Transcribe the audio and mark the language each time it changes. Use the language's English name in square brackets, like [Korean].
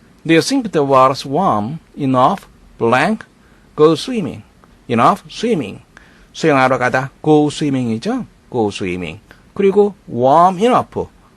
[English] Do you think the water's warm enough, blank, go swimming? enough, swimming. [Korean] 수영하러 가다, [English] go swimming [Korean] 이죠? [English] go swimming. [Korean] 그리고 [English] warm enough.